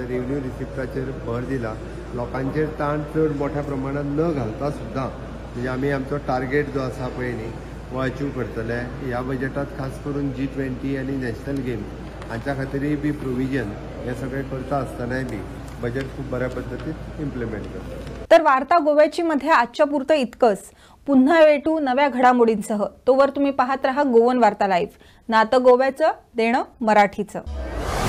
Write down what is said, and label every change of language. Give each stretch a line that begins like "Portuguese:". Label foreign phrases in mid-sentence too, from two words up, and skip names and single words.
Konkani: रेव्हेन्यू रिसिप्टाचेर भर दिला, लोकांचेर ताण चड मोठ्या प्रमाणांत न घालता सुद्दां म्हणजे आमी आमचो टार्गेट जो आसा पळय न्ही हो अचीव करतले. ह्या बजेटांत खास करून G20 आनी नॅशनल गेम्स हांच्या खातीरय बी प्रोविजन हे सगळें करता आसतनाय बी बजेट खूब बऱ्या पद्दतीन इम्प्लिमेंट करता.
Marathi: तर वार्ता गोव्याची मध्ये आजच्या पुरतं इतकंच. पुन्हा भेटू नव्या घडामोडींसह. तोवर तुम्ही पाहत रहा गोवन वार्ता लाईव्ह. नातं गोव्याचं, देणं मराठीचं.